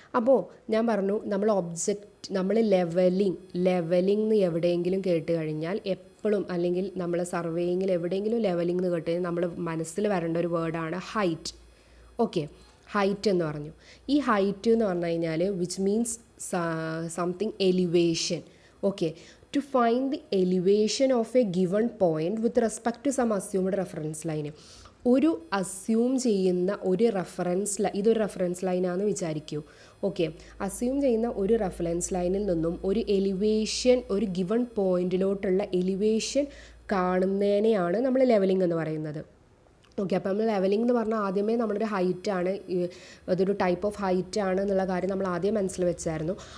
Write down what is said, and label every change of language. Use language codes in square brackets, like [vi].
[ml] അപ്പോൾ ഞാൻ പറഞ്ഞു നമ്മൾ ലെവലിംഗ് എന്ന് എവിടെയെങ്കിലും കേട്ട് കഴിഞ്ഞാൽ എപ്പോഴും, അല്ലെങ്കിൽ നമ്മൾ സർവേയിങ്ങിൽ എവിടെയെങ്കിലും ലെവലിംഗ് എന്ന് കേട്ട് കഴിഞ്ഞാൽ നമ്മൾ മനസ്സിൽ വരേണ്ട ഒരു വേർഡാണ് ഹൈറ്റ്. ഓക്കെ, ഹൈറ്റ് എന്ന് പറഞ്ഞു. ഈ ഹൈറ്റ് എന്ന് പറഞ്ഞു കഴിഞ്ഞാൽ [en] Which means something elevation. Okay, to find the elevation of a given point with respect to some assumed reference line. [ml] ഒരു അസ്യൂം ചെയ്യുന്ന ഒരു ഇതൊരു റെഫറൻസ് ലൈനാണെന്ന് വിചാരിക്കൂ. ഓക്കെ, അസ്യൂം ചെയ്യുന്ന ഒരു റെഫറൻസ് ലൈനിൽ നിന്നും ഒരു എലിവേഷൻ, ഒരു ഗിവൺ പോയിന്റിലോട്ടുള്ള എലിവേഷൻ കാണുന്നതിനെയാണ് നമ്മൾ ലെവലിംഗ് എന്ന് പറയുന്നത്. ഓക്കെ, അപ്പോൾ നമ്മൾ ലെവലിംഗ് എന്ന് പറഞ്ഞാൽ ആദ്യമേ നമ്മളൊരു ഹൈറ്റാണ്, അതൊരു ടൈപ്പ് ഓഫ് ഹൈറ്റാണ് എന്നുള്ള കാര്യം നമ്മൾ ആദ്യം മനസ്സിൽ വെച്ചായിരുന്നു.